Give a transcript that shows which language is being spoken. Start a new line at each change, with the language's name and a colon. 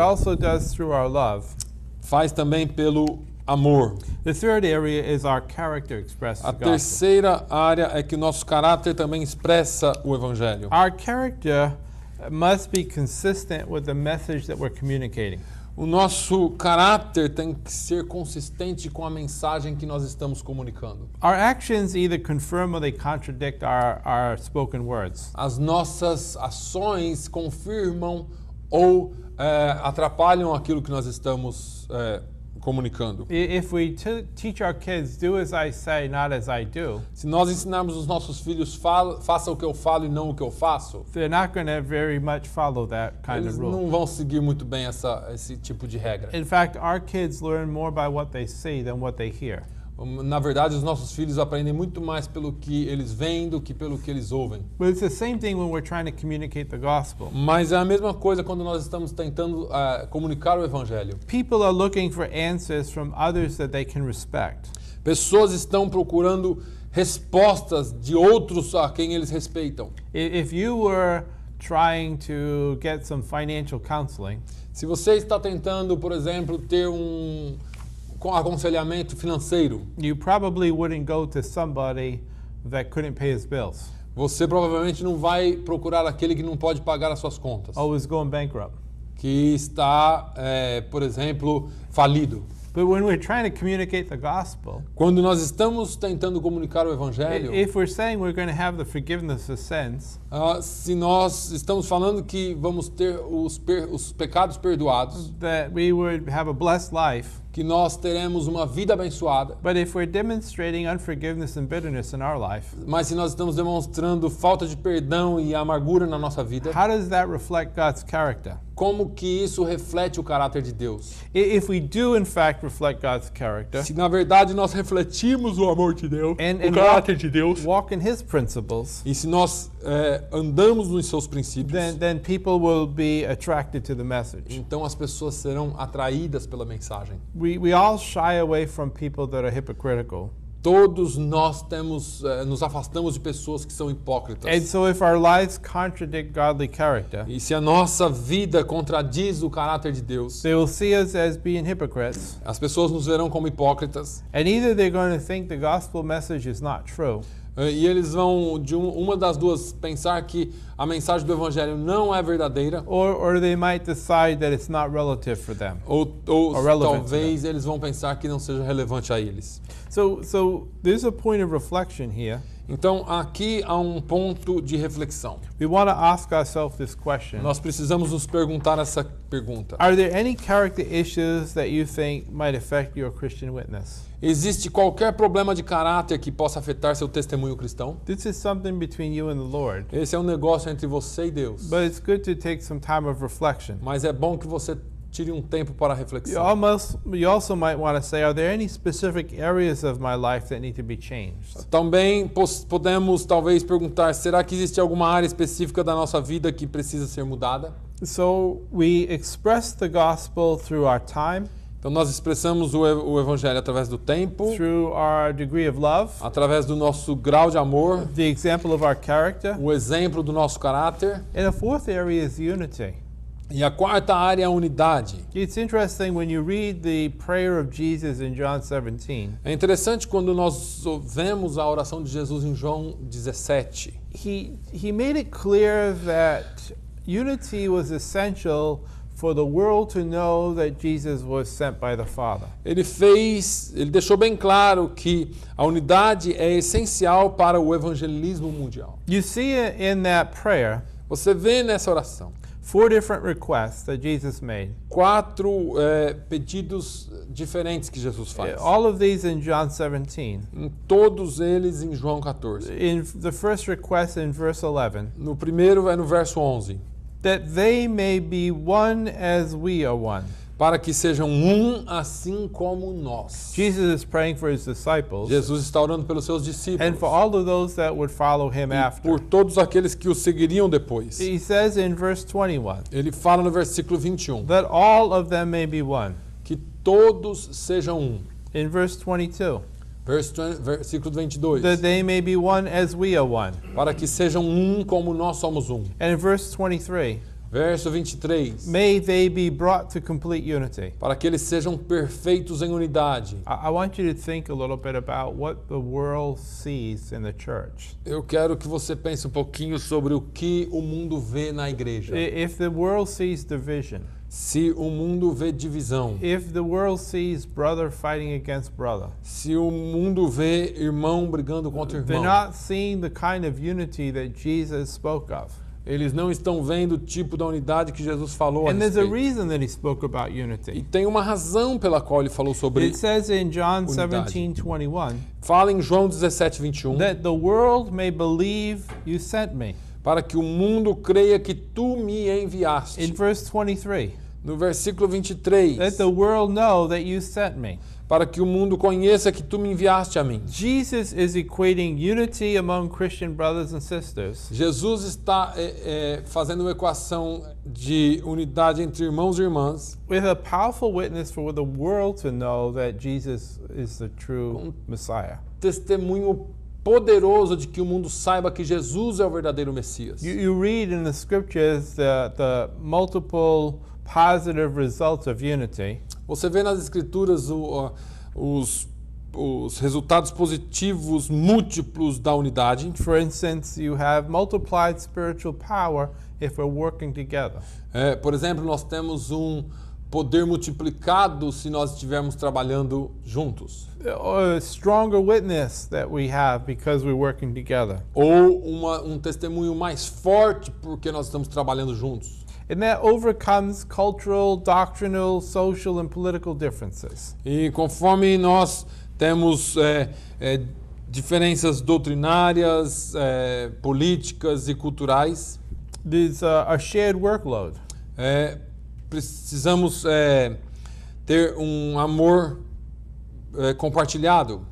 English: also does through our love.
Portuguese: Faz também pelo amor.
English: The third area is our character expressed
Portuguese: A
English: in the gospel.
Portuguese: terceira área é que o nosso caráter também expressa o evangelho.
English: Our character must be consistent with the message that we're communicating.
Portuguese: O nosso caráter tem que ser consistente com a mensagem que nós estamos comunicando.
English: Our actions either confirm or they contradict our spoken words.
Portuguese: As nossas ações confirmam ou atrapalham aquilo que nós estamos comunicando.
English: If we teach our kids, do as I say, not as I do,
Portuguese: Se nós ensinarmos os nossos filhos, faça o que eu falo e não o que eu faço,
English: they're not going to very much follow that kind
Portuguese: eles
English: of rule.
Portuguese: não vão seguir muito bem esse tipo de regra.
English: In fact, our kids learn more by what they see than what they hear.
Portuguese: Na verdade, os nossos filhos aprendem muito mais pelo que eles veem do que pelo que eles ouvem.
English: But it's the same thing when we're trying to communicate the gospel.
Portuguese: Mas é a mesma coisa quando nós estamos tentando comunicar o evangelho.
English: People are looking for answers from others that they can respect.
Portuguese: Pessoas estão procurando respostas de outros a quem eles respeitam.
English: If you were trying to get some financial counseling,
Portuguese: Se você está tentando, por exemplo, ter um aconselhamento financeiro,
English: you probably wouldn't go to somebody that couldn't pay his bills
Portuguese: você provavelmente não vai procurar aquele que não pode pagar as suas contas,
English: or was going bankrupt.
Portuguese: que está, por exemplo, falido.
English: But when we're trying to communicate the gospel,
Portuguese: Quando nós estamos tentando comunicar o evangelho,
English: if we're saying we're going to have the forgiveness of sins,
Portuguese: se nós estamos falando que vamos ter os pecados perdoados,
English: that we would have a blessed life,
Portuguese: que nós teremos uma vida abençoada,
English: but if we're demonstrating unforgiveness and bitterness in our life,
Portuguese: mas se nós estamos demonstrando falta de perdão e amargura na nossa vida,
English: how does that reflect God's character?
Portuguese: como que isso reflete o caráter de Deus?
English: If we do in fact reflect God's character
Portuguese: Se na verdade nós refletimos o amor de Deus,
English: and
Portuguese: o caráter de Deus,
English: walk in His principles,
Portuguese: e se nós andamos nos seus princípios,
English: then people will be attracted to the message.
Portuguese: então as pessoas serão atraídas pela mensagem.
English: We all shy away from people that are hypocritical.
Portuguese: Todos nós nos afastamos de pessoas que são hipócritas.
English: And so if our lives contradict godly character,
Portuguese: E se a nossa vida contradiz o caráter de Deus,
English: they will see us as being hypocrites.
Portuguese: as pessoas nos verão como hipócritas.
English: And either they're going to think the gospel message is not true,
Portuguese: E eles vão, de uma das duas, pensar que a mensagem do Evangelho não é verdadeira,
English: or they might decide that it's not relative for them.
Portuguese: ou
English: relevant
Portuguese: talvez eles vão pensar que não seja relevante a eles.
English: So there's a point of reflection here.
Portuguese: Então, aqui há um ponto de reflexão.
English: We want to ask ourselves this question.
Portuguese: Nós precisamos nos perguntar essa pergunta.
English: Are there any character issues that you think might affect your Christian witness?
Portuguese: Existe qualquer problema de caráter que possa afetar seu testemunho cristão?
English: This is something between you and the Lord.
Portuguese: Esse é um negócio entre você e Deus.
English: But it's good to take some time of reflection.
Portuguese: Mas é bom que você tire um tempo para a
English: You
Portuguese: reflexão.
English: also might want to say, are there any specific areas of my life that need to be changed?
Portuguese: Também podemos talvez perguntar, será que existe alguma área específica da nossa vida que precisa ser mudada?
English: So we express the gospel through our time,
Portuguese: Então nós expressamos o evangelho através do tempo,
English: through our degree of love,
Portuguese: através do nosso grau de amor,
English: the example of our character.
Portuguese: o exemplo do nosso caráter.
English: And the fourth area is unity.
Portuguese: E a quarta área é a unidade.
English: It's interesting when you read the prayer of Jesus in John 17.
Portuguese: É interessante quando nós vemos a oração de Jesus em João 17.
English: He made it clear that unity was essential for the world to know that Jesus was sent by the Father.
Portuguese: Ele deixou bem claro que a unidade é essencial para o evangelismo mundial.
English: You see it in that prayer,
Portuguese: Você vê nessa oração
English: 4 different requests that Jesus made.
Portuguese: 4 pedidos diferentes que Jesus faz.
English: All of these in John 17.
Portuguese: Em todos eles em João 14.
English: In the first request in verse 11,
Portuguese: No primeiro é no verso 11.
English: that they may be one as we are one.
Portuguese: Para que sejam um assim como nós.
English: Jesus is praying for his disciples
Portuguese: Jesus está orando pelos seus discípulos.
English: and for all of those that would follow him after.
Portuguese: Por todos aqueles que o seguiriam depois.
English: He says in verse 21,
Portuguese: Ele fala no versículo 21.
English: that all of them may be one.
Portuguese: Que todos sejam um.
English: In verse 22,
Portuguese: Versículo 22.
English: that they may be one as we are one.
Portuguese: Para que sejam um como nós somos um.
English: And in verse 23,
Portuguese: Verso 23.
English: May they be brought to complete unity.
Portuguese: Para que eles sejam perfeitos em unidade.
English: I want you to think a little bit about what the world sees in the church.
Portuguese: Eu quero que você pense um pouquinho sobre o que o mundo vê na igreja.
English: If the world sees division,
Portuguese: Se o mundo vê divisão,
English: if the world sees brother fighting against brother,
Portuguese: se o mundo vê irmão brigando contra
English: they're
Portuguese: irmão,
English: not seeing the kind of unity that Jesus spoke of.
Portuguese: eles não estão vendo o tipo da unidade que Jesus falou a
English: And there's a
Portuguese: respeito.
English: reason that he spoke about
Portuguese: E
English: unity.
Portuguese: tem uma razão pela qual ele falou sobre.
English: It says in John
Portuguese: Unidade.
English: 17:21
Portuguese: Fala em João 17:21,
English: that the world may believe you sent me.
Portuguese: para que o mundo creia que tu me enviaste.
English: In verse 23,
Portuguese: No versículo 23,
English: let the world know that you sent me.
Portuguese: para que o mundo conheça que tu me enviaste a mim.
English: Jesus is equating unity among Christian brothers and sisters
Portuguese: Jesus está fazendo uma equação de unidade entre irmãos e irmãs
English: with a powerful witness for the world to know that Jesus is the true Messiah.
Portuguese: testemunho poderoso de que o mundo saiba que Jesus é o verdadeiro Messias.
English: You read in the scriptures the multiple positive results of unity.
Portuguese: Você vê nas escrituras os resultados positivos múltiplos da unidade.
English: For instance, you have multiplied spiritual power if we're working together.
Portuguese: Por exemplo, nós temos um poder multiplicado se nós estivermos trabalhando juntos.
English: Or a stronger witness that we have because we're working together.
Portuguese: Ou um testemunho mais forte porque nós estamos trabalhando juntos.
English: And that overcomes cultural, doctrinal, social, and political differences.
Portuguese: E conforme nós temos diferenças doutrinárias, políticas e culturais,
English: There's a shared workload.
Portuguese: precisamos ter um amor compartilhado.